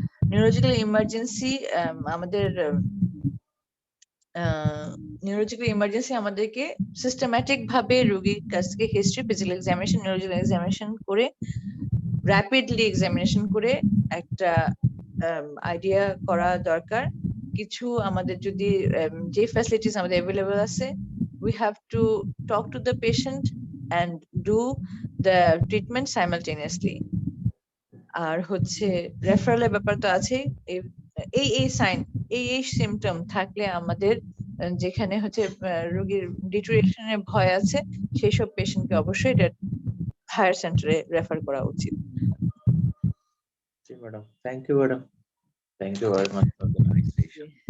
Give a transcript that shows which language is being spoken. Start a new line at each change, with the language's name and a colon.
Bangla: Neurological emergency আমাদের neurological emergency আমাদেরকে systematic ভাবে রোগীর কাছ থেকে history, physical examination, neurological examination করে, র্যাপিডলি এক্সামিনেশন করে একটা আইডিয়া করা দরকার। কিছু আমাদের যদি যে ফ্যাসিলিটিস আমাদের অ্যাভেলেবল আছে,
English: we have to talk to the patient and do the treatment simultaneously.
Bangla: আর হচ্ছে রেফারেলের ব্যাপার তো আছে। এই সাইন, এই সিমটম থাকলে আমাদের যেখানে হচ্ছে রোগীর ডিটোরিয়েশনের ভয় আছে, সেই সব পেশেন্টকে অবশ্যই এটা হায়ার সেন্টারে রেফার করা উচিত।
English: জি madam, thank you madam, thank you very much for the nice session.